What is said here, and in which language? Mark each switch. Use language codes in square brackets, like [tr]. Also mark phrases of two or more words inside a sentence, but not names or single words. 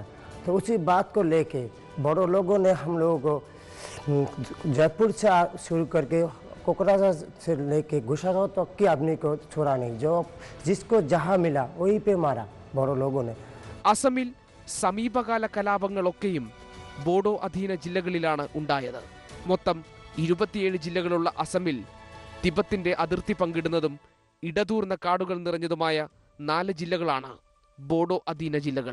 [hi] तो उसी बात को लेके बोडो लोगों ने हम लोगों को जयपुर से शुरू करके कोकराझार से लेके गुशागांव तक के आदमी को छोड़ा नहीं, जो जिसको जहाँ मिला वहीं पे मारा बोडो लोगों ने. [ml] അസമിൽ സമീപകാല കലാപങ്ങളൊക്കെയും ബോഡോ അധീന ജില്ലകളിലാണ് ഉണ്ടായത്. മൊത്തം 27 ജില്ലകളുള്ള അസമിൽ തിബത്തിന്റെ അതിർത്തി പങ്കിടുന്നതും ഇടതൂർന്ന കാടുകൾ നിറഞ്ഞതുമായ 4 ജില്ലകളാണ് ബോഡോ അധീന ജില്ലകൾ.